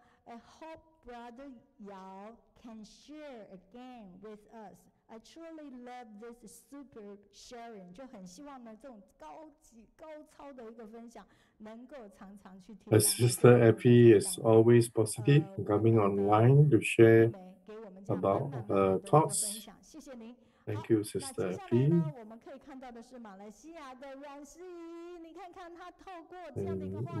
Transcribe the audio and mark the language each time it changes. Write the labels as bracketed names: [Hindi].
[English] I hope Brother Yao can share again with us. I truly love this super sharing. [Chinese] 就很希望呢，这种高超的一个分享，能够常常去听。 [English] Sister Effie is always positive, coming online to share about her thoughts. [Chinese] 谢谢您。 [English] Thank you, Sister Effie. [Chinese] 我们可以看到的是马来西亚的阮诗怡，你看看她透过这样的一个画面。